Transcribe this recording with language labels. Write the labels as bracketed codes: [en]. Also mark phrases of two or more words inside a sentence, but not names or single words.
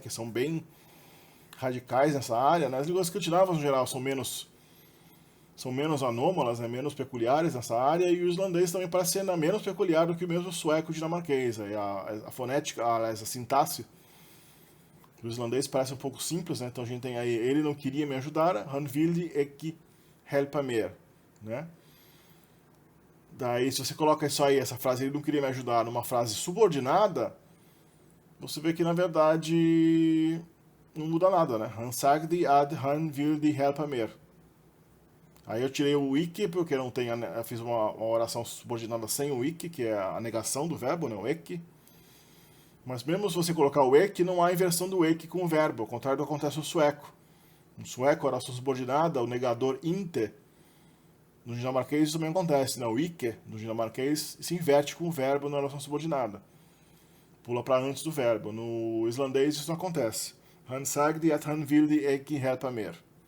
[pt] Que são bem radicais nessa área, né? As línguas escandinavas, no geral, são menos anômalas, né? Menos peculiares nessa área, e o islandês também parece ser ainda menos peculiar do que o mesmo sueco dinamarquês. A fonética, a sintaxe do islandês parece um pouco simples, né? Então a gente tem aí, ele não queria me ajudar, [is] han vildi ekki helpa mer, [pt] né? Daí, se você coloca isso aí, essa frase, ele não queria me ajudar, numa frase subordinada, você vê que, na verdade, não muda nada, né? [is] Han sagdi ad han vildi helpa mer. [pt] Aí eu tirei o ikke, porque não tem, eu fiz uma oração subordinada sem o ikke, que é a negação do verbo, né? O ekki. Mas mesmo se você colocar o ekki, não há inversão do ekki com o verbo, ao contrário do que acontece no sueco. No sueco, a oração subordinada, o negador inte, no dinamarquês isso também acontece, né? O ikke, no dinamarquês, se inverte com o verbo na oração subordinada. Pula para antes do verbo. No islandês isso não acontece. [is] Han sagdi at han vildi ekki helpa mer.